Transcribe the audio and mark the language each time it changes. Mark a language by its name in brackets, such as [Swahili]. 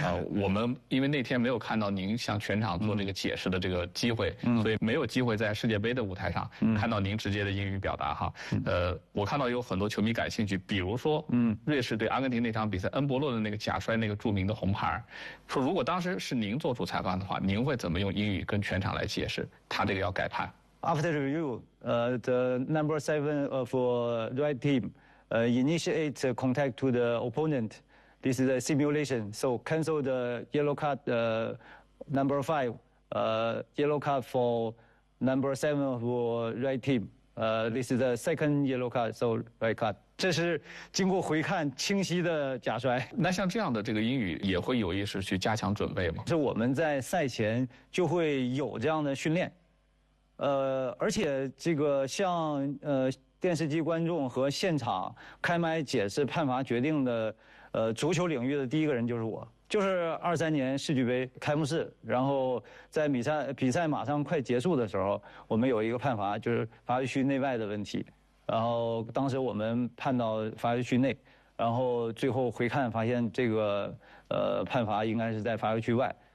[Chinese] 我们因为那天没有看到您向全场做这个解释的这个机会，所以没有机会在世界杯的舞台上看到您直接的英语表达哈。我看到有很多球迷感兴趣，比如说瑞士对阿根廷那场比赛，恩波洛的那个假摔那个著名的红牌，说如果当时是您做主裁判的话，您会怎么用英语跟全场来解释他这个要改判？ [English] After review, the number seven for right team, initiate contact to the opponent. This is a simulation. So cancel the yellow card, number five, yellow card for number seven for right team. This is the second yellow card, so right card. [Chinese] 这是经过回看清晰的假摔。那像这样的这个英语也会有意识去加强准备吗？是我们在赛前就会有这样的训练。而且这个像电视机观众和现场开麦解释判罚决定的，足球领域的第一个人就是我，就是23年世俱杯开幕式，然后在比赛马上快结束的时候，我们有一个判罚，就是罚区内外的问题，然后当时我们判到罚区内，然后最后回看发现这个判罚应该是在罚区外。